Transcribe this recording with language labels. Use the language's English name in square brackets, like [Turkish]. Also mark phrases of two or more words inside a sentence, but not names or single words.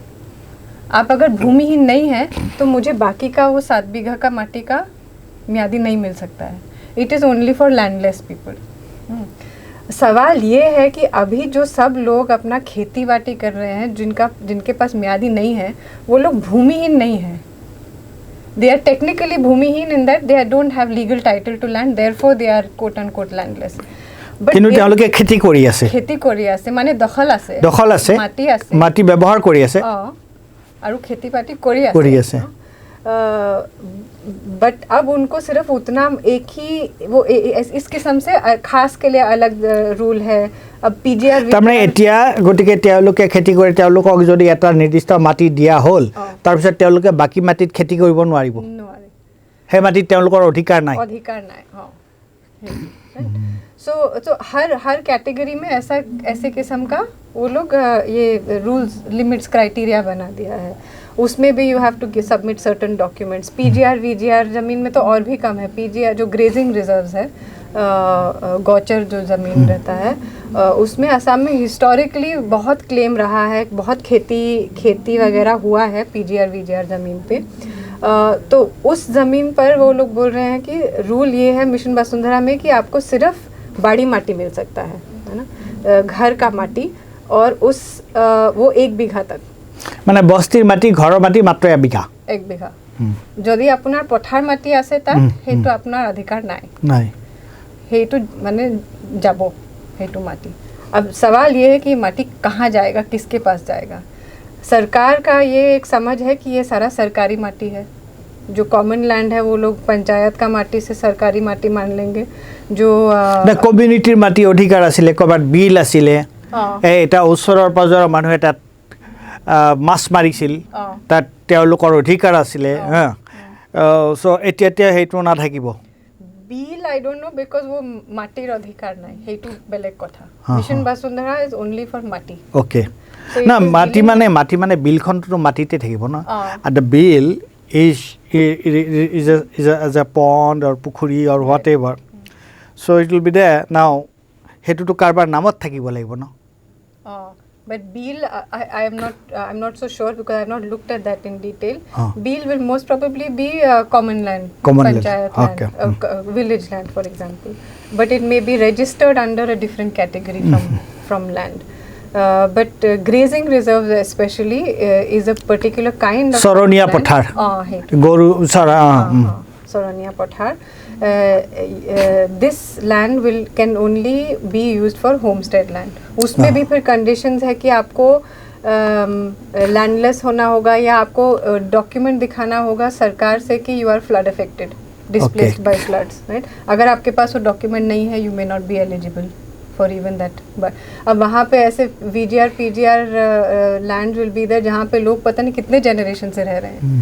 [Hindi] आप अगर भूमिहीन नहीं है तो मुझे बाकी का वो 7 बीघा का माटी का मियादी नहीं मिल सकता है। [English] It is only for landless people. [Hindi] सवाल ये है कि अभी जो सब लोग अपना खेती बाड़ी कर रहे हैं, जिनके पास मियादी नहीं है, वो लोग भूमिहीन नहीं है। [English] They are technically भूमिहीन in that they don't have legal title to land, therefore they are quote unquote landless. [Assamese] কিন্তু তেওঁলোকে খেতি কৰি আছে, মানে দখল আছে, মাটি ব্যৱহাৰ কৰি আছে আৰু খেতি বাতি কৰি আছে। [Hindi] बट अब उनको सिर्फ उतना एक ही वो इस किस्म से खास के लिए अलग रूल है। [Assamese] अब पीजीआर তাৰমানে এতিয়া গতিকে তেওঁলোকে খেতি কৰে, তেওঁলোকক যদি এটা নিৰ্দিষ্ট মাটি দিয়া হ'ল, তাৰপিছত তেওঁলোকে বাকি মাটিত খেতি কৰিব নোৱাৰিব, সেই মাটিত তেওঁলোকৰ অধিকাৰ নাই। [Hindi] सो हर कैटेगरी में ऐसे किस्म का वो लोग ये [English] rules, limits, criteria [Hindi] बना दिया है। उसमें भी [English] you have to submit certain documents. [Hindi] पीजीआर वीजीआर ज़मीन में तो और भी कम है। पीजीआर जो [English] grazing reserves [Hindi] है, गौचर जो ज़मीन रहता है, उसमें असम में हिस्टोरिकली बहुत क्लेम रहा है, बहुत खेती वगैरह हुआ है पीजीआर वीजीआर ज़मीन पे। तो उस ज़मीन पर वो लोग बोल रहे हैं कि रूल ये है मिशन वसुंधरा में कि आपको सिर्फ बाड़ी माटी मिल सकता है ना, घर का माटी, और उस वो 1 बीघा तक, [Assamese] মানে বস্তিৰ মাটি, ঘৰৰ মাটি মাত্ৰ 1 বিঘা, 1 বিঘা। যদি আপোনাৰ পথাৰ মাটি আছে তাত সেইটো আপোনাৰ অধিকাৰ নাই, সেইটো মানে যাব সেইটো মাটি। [Hindi] अब सवाल ये है कि माटी कहाँ जाएगा, किसके पास जाएगा? सरकार का ये एक समझ है कि ये सारा सरकारी माटी है। जो [English] common land [Hindi] है वो लोग पंचायत का माटी से सरकारी माटी मान लेंगे। जो [Assamese] কমিউনিটিৰ মাটি অধিকাৰ আছিলে, ক'ৰবাত বিল আছিলে, এটা ওচৰৰ পাজৰৰ মানুহে তাত মাছ মাৰিছিল, তাত তেওঁলোকৰ অধিকাৰ আছিলে। সো এতিয়া সেইটো নাথাকিব। বিল [English] I don't know, because [Assamese] वो মাটিৰ অধিকাৰ নাই, সেইটো বেলেগ কথা। মিশন বসুন্ধৰা [English] is only for [Assamese] মাটি। ওকে, না মাটি মানে বিলখনটো মাটিতে থাকিব না। [English] আৰু the bill is a pond or পুখুৰী or whatever, so it will be there. [Assamese] Now হেতুটো কাৰবাৰ নামত থাকিব লাগিব ন। [English] But bill, I'm not so sure because I have not looked at that in detail. Bill will most probably be common land, panchayat land, village land, for example. But it may be registered under a different category from land. But grazing reserves especially is a particular kind of Saroniya Pathar. Goru Saroniya Pathar. This land can only be used for homestead land. [Hindi] उसमें भी फिर conditions है कि आपको लैंडलेस होना होगा या आपको डॉक्यूमेंट दिखाना होगा सरकार से कि [English] you are flood affected, displaced by floods, right? [Hindi] अगर आपके पास वो डॉक्यूमेंट नहीं है, [English] you may not be eligible for even that. [Hindi] अब वहाँ पे ऐसे वीजीआर पीजीआर [English] land will be there [Hindi] जहाँ पे लोग पता नहीं कितने जनरेशन से रह रहे हैं।